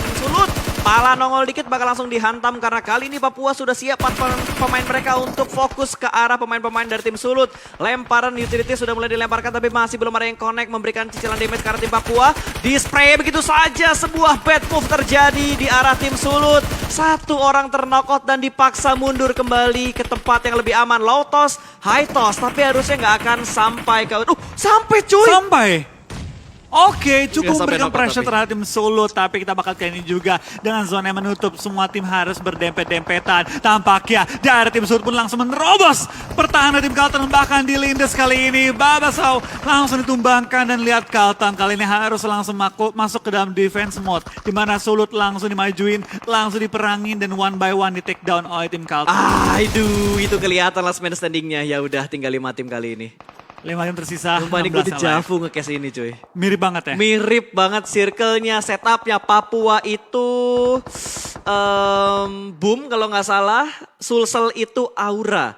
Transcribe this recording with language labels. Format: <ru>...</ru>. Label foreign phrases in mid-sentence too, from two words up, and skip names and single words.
<id>Sulut, pala nongol dikit bakal langsung dihantam karena kali ini Papua sudah siap pemain mereka untuk fokus ke arah pemain-pemain dari tim Sulut. Lemparan utility sudah mulai dilemparkan tapi masih belum ada yang connect memberikan cicilan damage karena tim Papua. Di spray begitu saja sebuah bad move terjadi di arah tim Sulut. Satu orang terknock dan dipaksa mundur kembali ke tempat yang lebih aman.</id> <en>Low toss, high toss,</en> <id>tapi harusnya nggak akan sampai ke... sampai cuy! Sampai! Oke, cukup Nggak sampai memberikan knockout pressure tapi. terhadap tim Sulut, tapi kita bakal kayak ini juga dengan zona yang menutup. Semua tim harus berdempet-dempetan. Tampaknya dari tim Sulut pun langsung menerobos pertahanan tim Kalteng, bahkan dilindas kali ini. Babasau langsung ditumbangkan dan lihat Kalteng kali ini harus langsung masuk ke dalam</id> <en>defense mode.</en> <id>Di mana Sulut langsung dimajuin, langsung diperangin dan</id> <en>one by one</en> <id>di</id> <en>take down</en> <id>oleh tim Kalteng. Aduh, itu kelihatan</id> <en>last man standingnya.</en> <id>Ya udah, tinggal 5 tim kali ini. 5 tim tersisa. Sumpah ini gue 16 dejavu nge-case ini cuy. Mirip banget ya? Mirip banget circle-nya, setupnya Papua itu boom kalau nggak salah, Sulsel itu Aura.</id>